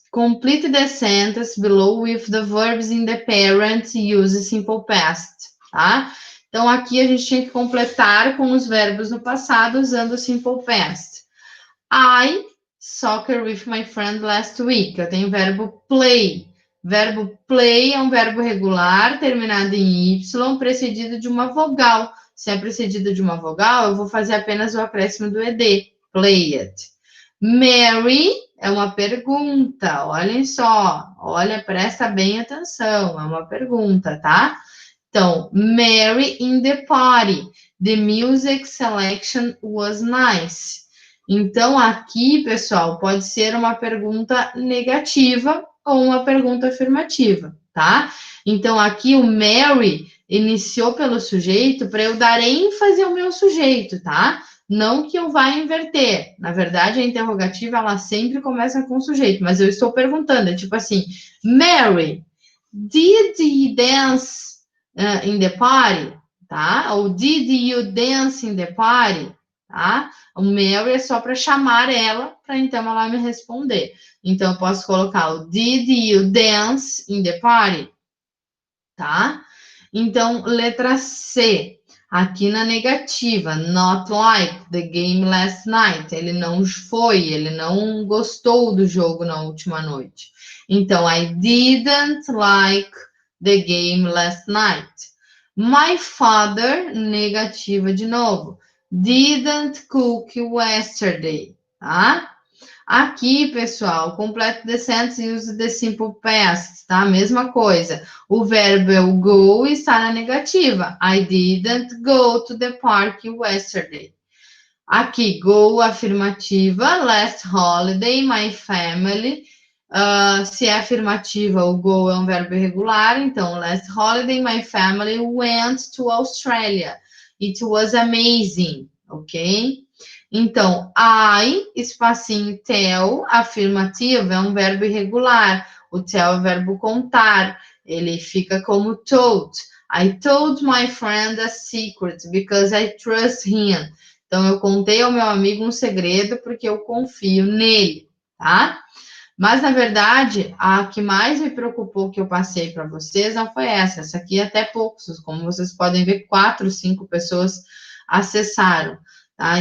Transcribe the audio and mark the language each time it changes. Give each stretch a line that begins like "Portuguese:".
English: Complete the sentence below with the verbs in the parent use simple past, tá?
Portuguese: Então, aqui a gente tinha que completar com os verbos no passado usando o simple past.
English: I soccer with my friend last week.
Portuguese: Eu tenho o verbo play. Verbo play é um verbo regular, terminado em Y, precedido de uma vogal. Se é precedido de uma vogal, eu vou fazer apenas o acréscimo do ED. Play it. Mary é uma pergunta. Olhem só. Olha, presta bem atenção. É uma pergunta, tá?
English: Então, Mary in the party. The music selection was nice.
Portuguese: Então, aqui, pessoal, pode ser uma pergunta negativa ou uma pergunta afirmativa, tá? Então, aqui o Mary iniciou pelo sujeito para eu dar ênfase ao meu sujeito, tá? Não que eu vá inverter. Na verdade, a interrogativa, ela sempre começa com o sujeito, mas eu estou perguntando, é tipo assim,
English: Mary, did he dance in the party?
Portuguese: Tá?
English: Ou did you dance in the party?
Portuguese: Tá? O Mary é só para chamar ela, para então ela me responder. Então, eu posso colocar o
English: did you dance in the party?
Portuguese: Tá? Então, letra C. Aqui na negativa,
English: not like the game last night.
Portuguese: Ele não foi, ele não gostou do jogo na última noite.
English: Então, I didn't like the game last night.
Portuguese: My father, negativa de novo.
English: Didn't cook yesterday, tá? Aqui, pessoal, complete the sentence e use the simple past, tá? Mesma coisa.
Portuguese: O verbo é o go e está na negativa.
English: I didn't go to the park yesterday. Aqui, go, afirmativa. Last holiday, my family.
Portuguese: Se é afirmativa, o go é um verbo irregular.
English: Então, last holiday, my family went to Australia. It was amazing, ok?
Portuguese: Então, I, espacinho tell, afirmativa, é um verbo irregular. O tell é o verbo contar. Ele fica como told.
English: I told my friend a secret because I trust him.
Portuguese: Então, eu contei ao meu amigo um segredo porque eu confio nele, tá? Mas, na verdade, a que mais me preocupou que eu passei para vocês não foi essa. Essa aqui até poucos, como vocês podem ver, 4, 5 pessoas acessaram. Tá?